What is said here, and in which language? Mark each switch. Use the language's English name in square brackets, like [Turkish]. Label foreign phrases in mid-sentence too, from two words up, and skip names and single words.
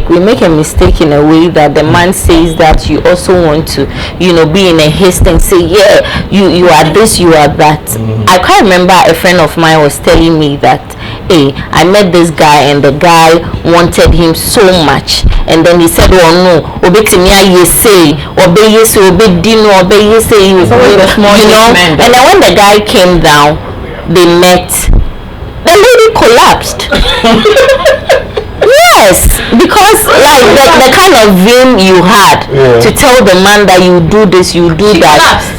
[English] We make a mistake in a way that the man says that you also want to, be in a haste and say, yeah, you are this, you are that. I can't remember a friend of mine was telling me that, hey, I met this guy and the guy wanted him so much, and then he said, oh no, [Akan] obetimia yese, obe yese, obe dino, obe yese, [English] and then when the guy came down, they met. The lady collapsed. Yes, because like the kind of vim you had to tell the man that you do this, you do that. collapsed.